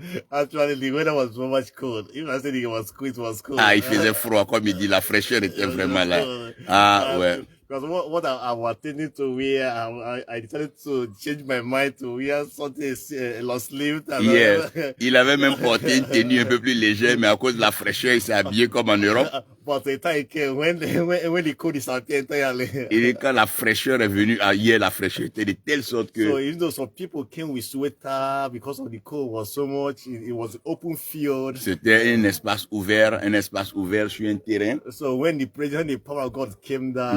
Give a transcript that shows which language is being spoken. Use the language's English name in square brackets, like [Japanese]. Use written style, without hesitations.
[English] Actually, the weather was so much cold. Even I said it was cold, it was cold. [French] Ah, il faisait froid, comme il dit, la fraîcheur était vraiment là. Ah, ouais. [English] Because what I was tending to wear, I decided to change my mind to wear something long sleeve. Yes. [French] Il avait même porté une tenue un peu plus légère, mais à cause de la fraîcheur, il s'est habillé comme en Europe. [English] But the time came when the cold disappeared entirely. [French] Et quand la fraîcheur est venue, hier, la fraîcheur était de telle sorte que... [English] So even though some people came with sweater because of the cold was so much, it was open field. [French] C'était un espace ouvert sur un terrain. [English] So when the power of God came down,